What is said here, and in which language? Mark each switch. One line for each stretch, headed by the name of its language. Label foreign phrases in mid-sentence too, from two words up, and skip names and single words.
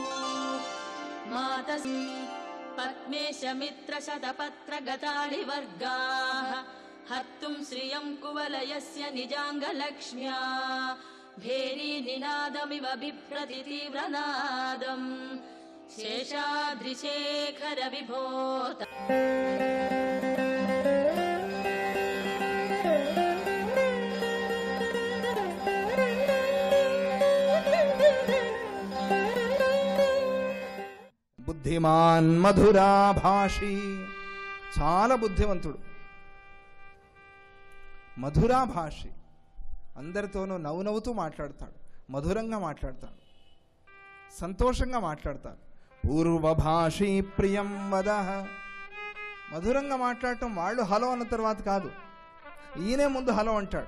Sanskrit: मातः पद्मेशमित्रशतपत्रगताळिवर्गाः हर्तुं श्रियं कुवलयस्य निजाङ्गलक्ष्म्या भेरीनिनादमिव बिभ्रति तीव्रनादम् शेषाद्रिशेखर विभो బుద్ధిమాన్ మధురాభాషి,
Telugu: చాలా బుద్ధివంతుడు. మధురాభాషి, అందరితోనూ నవ్వుతూ మాట్లాడతాడు, మధురంగా మాట్లాడతాడు, సంతోషంగా మాట్లాడతాడు.
Sanskrit: పూర్వభాషి ప్రియం వదః,
Telugu: మధురంగా మాట్లాడటం వాళ్ళు హలో అన్న తర్వాత కాదు, ఈయనే ముందు హలో అంటాడు.